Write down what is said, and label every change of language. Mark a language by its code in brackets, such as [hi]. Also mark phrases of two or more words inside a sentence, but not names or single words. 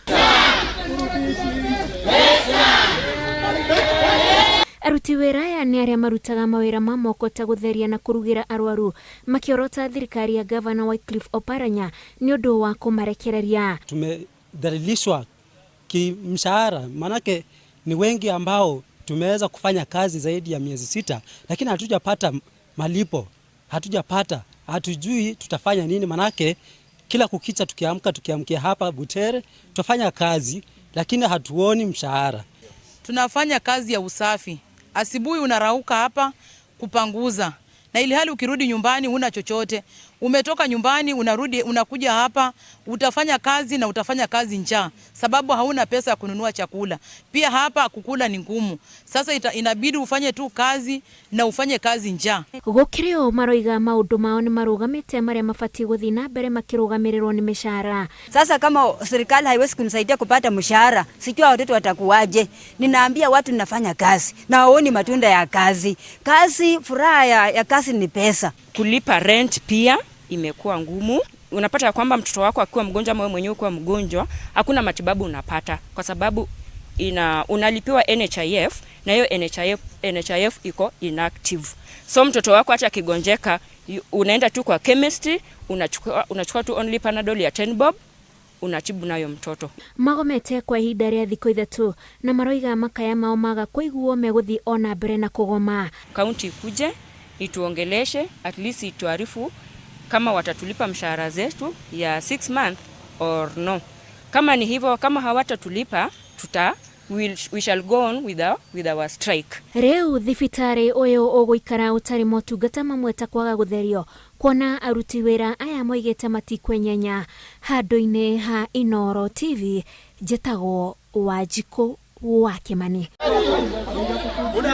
[ki] Aruti wĩra aya nĩ arĩa marutaga mawĩra ma moko ta gũtheria na kũrugĩra arwaru makiorota thirikari ya gavana Wycliffe Oparanya nĩ ũndũ wa kũmarekereria. [sw] Tumedhalilishwa kimshahara, manake ni wengi ambao tumeweza kufanya kazi zaidi ya miezi 6 lakini hatujapata malipo, hatujui tutafanya nini, manake kila kukicha tukiamkia hapa Butere tutafanya kazi lakini hatuoni mshahara. Tunafanya kazi ya usafi. Asubuhi unarauka hapa kupanguza. Na ili hali ukirudi nyumbani huna chochote. Umetoka nyumbani unakuja hapa utafanya kazi na utafanya kazi njaa sababu hauna pesa ya kununua chakula. Pia hapa kukula ni ngumu. Sasa inabidi ufanye tu kazi na ufanye kazi njaa. [ki] Gũkĩrĩ maroiga maũndũ mao nĩ marũgamĩte marĩa mabatie gũthiĩ na mbere makĩrũgamĩrĩrwo nĩ mĩcaara. [sw] Sasa kama serikali haiwezi kunisaidia kupata mshahara, sijua watoto watakuwaje. Ninaambia watu ninafanya kazi na waoni matunda ya kazi. Kazi, furaha ya kazi ni pesa. Kulipa rent pia imekuwa ngumu. Unapata kwamba mtoto wako akiwa mgonjwa, wewe mwenyewe ukiwa mgonjwa, hakuna matibabu unapata kwa sababu unalipiwa NHIF na hiyo NHIF iko inactive. So mtoto wako hata akigonjeka unaenda tu kwa chemistry, unachukua tu only Panadol ya 10 bob, unatibu nayo mtoto. [ki] Magomete kwa ihinda rĩa thikũ 3 na maroiga makaya mao maga kũiguo megũthiĩ ona mbere na kũgoma. [sw] Kaunti ikuje ituongeleshe, [en] at least [sw] ituarifu kama watatulipa mshahara zetu ya [en] 6 months or no. [sw] Kama ni hivyo, kama hawatatulipa [en] we shall go on with our strike. [ki] Rĩu thibitarĩ ũyũ ũgũikara ũtarĩ motungata mamwe ta kwaga gũtherio, kuona aruti wĩra aya moigĩte matikwenyenya. Handũ-inĩ ha Inooro TV, njĩtagwo Wanjikũ wa Kĩmani.